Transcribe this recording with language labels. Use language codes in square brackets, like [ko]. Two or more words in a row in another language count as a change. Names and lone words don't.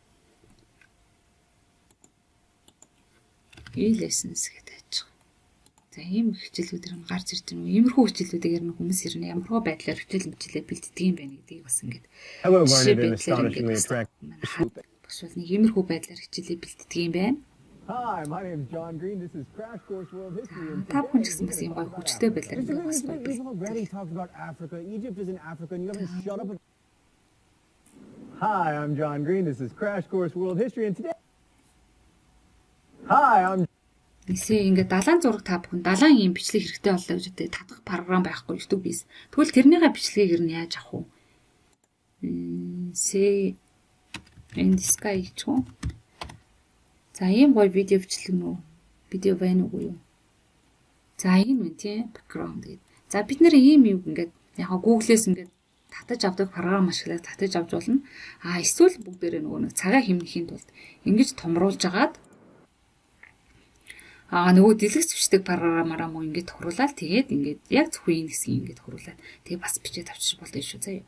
[mn] E-lessons гэдэг аж. За ийм хичээлүүдээр нь гарч ирж байна. Иймэрхүү хичээлүүдээр нь хүмүүс ирнэ ямархуу байдлаар хичээлээ бэлддэг юм байна гэдгийг бас ингээд. Бас нэг иймэрхүү байдлаар хичээлээ бэлддэг юм байна. [en] Hi, my name is John Green. This is Crash Course World History. [mn] Та бүхэн ч гэсэн бас юм гоё хүчтэй байдлаар ингээд бас гоё [en] We've already talked about Africa. Egypt is in Africa, and you haven't shut up. Hi, I'm John Green. This is Crash Course World History, and today. Hi, I'm. [mn] Эсвэл ингээд далайн зураг та бүхэн далайн юм бичлэг хэрэгтэй боллоо гэж үү татах програм байхгүй YouTube-ээс. Тэгвэл тэрнийхээ бичлэгийг нь яаж авах вэ? [en] Say in the sky [mn] гэж үү? За ийм гоё видео бичлэг нөө видео байна уу юу? За энэ мэн тийм background гэдэг. За бид нэр ийм юм ингээд яг Google-ээс ингээд татаж авдаг програм ашиглаад татаж авч болно. Эсвэл бүгдээрээ нөгөө нэг цагаа хэмнэхийн тулд ингэж томруулж агаад Нөгөө дэлгэц бичдэг програмаараа мөн ингээд хуруулаад тэгээд ингээд яг зөвхөн энэ хэсгийг ингээд хуруулаад тэгээд бас бичээд авчиж болдог шүү заяа.